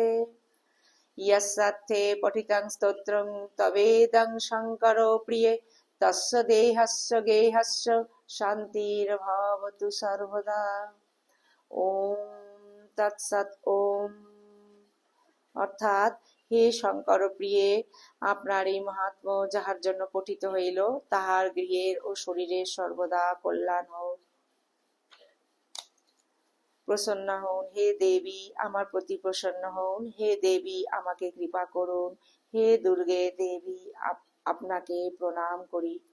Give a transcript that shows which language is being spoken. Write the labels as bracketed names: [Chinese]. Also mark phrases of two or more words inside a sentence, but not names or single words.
[Sanskrit] यस्यार्थे पठितं स्तोत्रं तवेदं शङ्करो प्रिये तस्य देहस्य गेहस्य शान्तिर्भवतु सर्वदा। ওম তৎসৎ। [Bangla] ওম অর্থাৎ হে শঙ্কর প্রিয়ে, আপনার এই মহাত্ম যাহার জন্য পঠিত হইল, তাহার গৃহের ও শরীরের সর্বদা কল্যাণ হোক। প্রসন্ন হন হে দেবী, আমার প্রতি প্রসন্ন হন। হে দেবী, আমাকে কৃপা করুন। হে দুর্গে দেবী, আপনাকে প্রণাম করি।